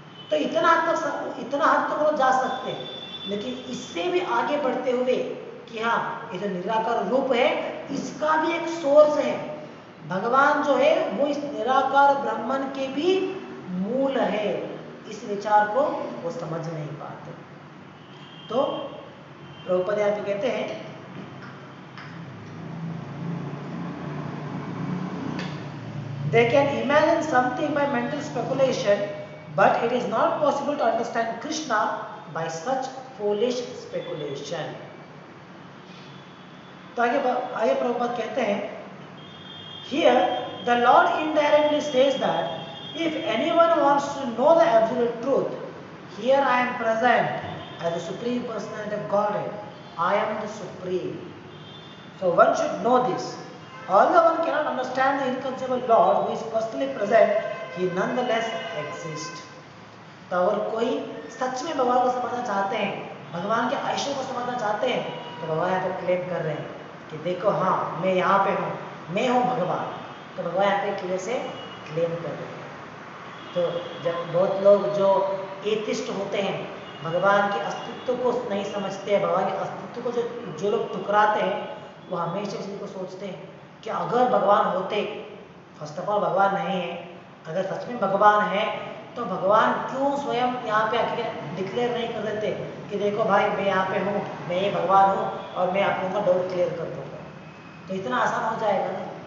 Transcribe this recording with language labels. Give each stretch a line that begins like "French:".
Hindi: तो इतना हद तक वो जा सकते हैं, लेकिन इससे भी आगे बढ़ते हुए कि हाँ ये जो निराकार रूप है इसका भी एक सोर्स है, भगवान जो है वो इस निराकार ब्रह्मन के भी मूल है, इस विचार को वो समझ नहीं पाते। तो प्रभुपाद यहाँ पे कहते हैं,
English: they can imagine something by mental speculation, but it is not possible to understand Krishna by such foolish speculation।
Hindi: तो आगे प्रभुपाद कहते हैं,
English: here the Lord indirectly says that if anyone wants to know the absolute truth, here I am present as the Supreme Personality of Godhead, I am the Supreme। So one should know this, although one cannot understand the inconceivable Lord who is personally present, he nonetheless exists।
Hindi: तो अगर कोई सच में भगवान को समझना चाहते हैं, भगवान के आयुष्य को समझना चाहते हैं, तो भगवान यहाँ पे क्लेम कर रहे हैं कि देखो हाँ मैं यहाँ पे हूँ, मैं हूँ भगवान। तो भगवान यहाँ पे क्लियर से क्लेम कर रहे हैं। तो जब बहुत लोग जो एथिस्ट होते हैं, भगवान के अस्तित्व को नहीं समझते हैं, भगवान के अस्तित्व को जो लोग ठुकराते हैं, वो हमेशा इसी को सोचते हैं कि अगर भगवान होते, फर्स्ट ऑफ ऑल भगवान नहीं है, अगर सच में भगवान है तो भगवान क्यों स्वयं यहाँ पे आके डिक्लेयर नहीं कर देते कि देखो भाई मैं यहाँ पे हूँ, मैं ये भगवान हूँ और मैं आप लोगों का डाउट क्लियर कर दूंगा, तो इतना आसान हो जाएगा ना।